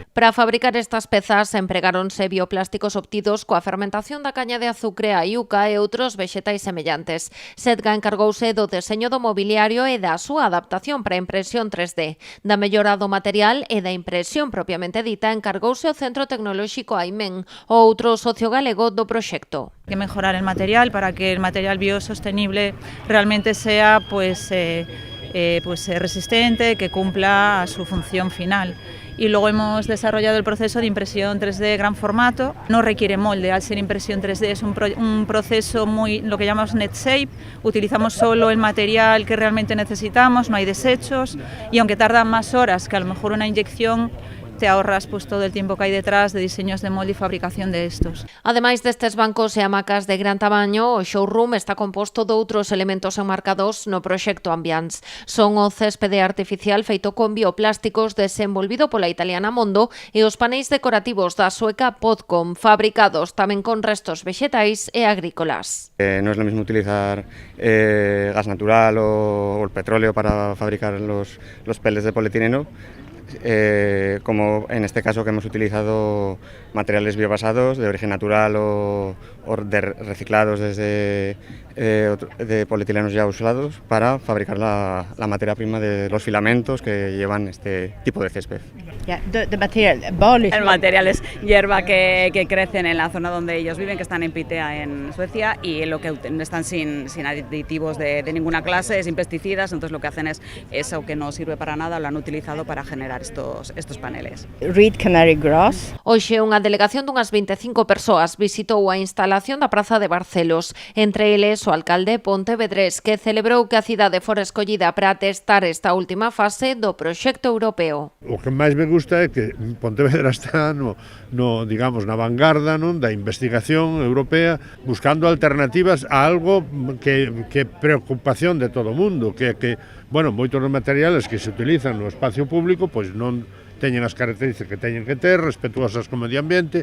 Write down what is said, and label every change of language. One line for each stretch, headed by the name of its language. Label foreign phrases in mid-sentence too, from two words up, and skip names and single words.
Galician: Para fabricar estas pezas empregáronse bioplásticos obtidos coa fermentación da caña de azucre, a iuca e outros vexetais semellantes. Setga encargouse do deseño do mobiliario e da súa adaptación para a impresión 3D. Da mellora do material e da impresión propiamente dita encargouse o Centro Tecnolóxico Aimén, o outro socio galego do proxecto.
Spanish: Hay que mejorar el material para que el material biosostenible realmente sea resistente, que cumpla su función final. Y luego hemos desarrollado el proceso de impresión 3D gran formato. No requiere molde, al ser impresión 3D es un proceso muy, lo que llamamos
English: net shape.
Spanish: Utilizamos solo el material que realmente necesitamos, no hay desechos, y aunque tardan más horas que a lo mejor una inyección, te ahorras todo el tiempo que hai detrás de diseños de molde e fabricación de estos.
Galician: Ademais destes bancos e hamacas de gran tamaño, o showroom está composto de outros elementos enmarcados no proxecto Ambiance. Son o céspede artificial feito con bioplásticos desenvolvido pola italiana Mondo e os paneis decorativos da sueca Podcom, fabricados tamén con restos vexetais e agrícolas.
Spanish: No es lo mismo utilizar gas natural o el petróleo para fabricar los peles de polietileno, como en este caso que hemos utilizado materiales biobasados de origen natural o reciclados desde de polietilenos ya usados para fabricar la materia prima de los filamentos que llevan este tipo de césped. El material es hierba que crecen en la zona donde ellos viven, que están en Pitea, en Suecia, y lo que están sin aditivos de ninguna clase, sin pesticidas, entonces lo que hacen es eso que no sirve para nada, lo han utilizado para generar estos paneles.
English: Reed Canary Grass.
Galician: Hoxe unha delegación dunhas 25 persoas visitou a instalación da Praza de Barcelos, entre eles o alcalde Pontevedrés, que celebrou que a cidade fora escollida para testar esta última fase do proxecto europeo. O que máis me gusta é que Pontevedra está digamos, na vanguarda da investigación europea, buscando alternativas a algo que preocupación de todo o mundo, que moitos dos materiales que se utilizan no espacio público pois non teñen as características que teñen que ter, respetuosas co medio ambiente.